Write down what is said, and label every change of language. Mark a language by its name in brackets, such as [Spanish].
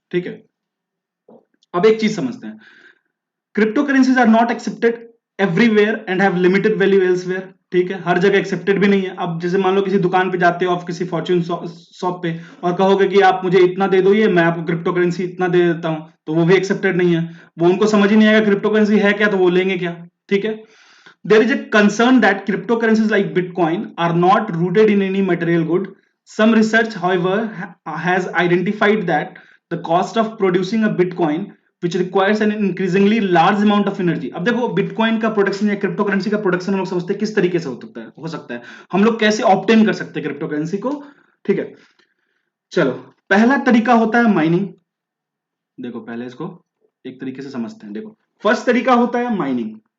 [Hindi] ठीक है, अब एक चीज समझते हैं, [English] Cryptocurrencies are not accepted everywhere and have limited value elsewhere. [Hindi] ठीक है, हर जगह एक्सेप्टेड भी नहीं है। अब जैसे मान लो किसी दुकान पे जाते हो आप, किसी फॉर्च्यून शॉप पे, और कहोगे कि आप मुझे इतना दे दो, ये मैं आपको क्रिप्टो करेंसी इतना दे देता हूं, तो वो भी एक्सेप्टेड नहीं है। वो उनको समझ ही नहीं आएगा क्रिप्टो करेंसी है क्या, तो वो लेंगे क्या। ठीक है, [English] there is a concern that cryptocurrencies like Bitcoin are not rooted in any material good. Some research, however, has identified that the cost of producing a Bitcoin, which requires an increasingly large amount of energy. [Hindi] अब देखो bitcoin का production या crypto currency का production हम लोग समझते हैं किस तरीके से हो सकता है, हम लोग कैसे ऑब्टेन कर सकते हैं क्रिप्टो करेंसी को। ठीक है, चलो, पहला तरीका होता है माइनिंग। देखो पहले इसको एक तरीके से समझते हैं। देखो फर्स्ट तरीका होता है माइनिंग।